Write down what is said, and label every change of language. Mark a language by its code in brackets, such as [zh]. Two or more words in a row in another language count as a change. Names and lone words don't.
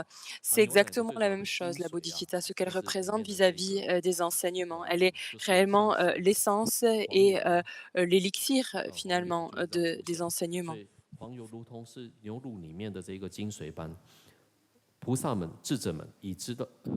[fr] C'est exactement la même chose, la bodhicitta, ce qu'elle représente vis-à-vis des enseignements. Elle est réellement l'essence et l'élixir finalement des enseignements. [zh] 黄油如同是牛乳里面的这个精髓般，菩萨们、智者们已知道，